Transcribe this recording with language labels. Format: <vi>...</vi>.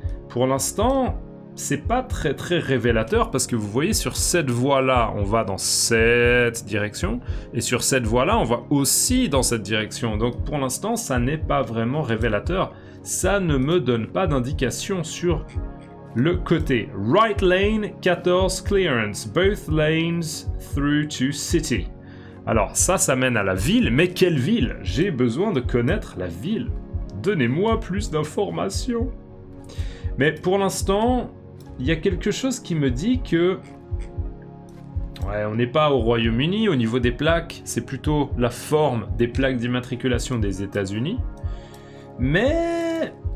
<fr>Pour l'instant, c'est pas très très révélateur parce que vous voyez sur cette voie-là, on va dans cette direction et sur cette voie-là, on va aussi dans cette direction. Donc pour l'instant, ça n'est pas vraiment révélateur. Ça ne me donne pas d'indication sur le côté.</fr> <en>Right lane, 14 clearance, both lanes through to city.</en> <fr>Alors ça mène à la ville, mais quelle ville? J'ai besoin de connaître la ville. Donnez-moi plus d'informations. Mais pour l'instant, il y a quelque chose qui me dit que... Ouais, on n'est pas au Royaume-Uni, au niveau des plaques, c'est plutôt la forme des plaques d'immatriculation des États-Unis. Mais...</fr>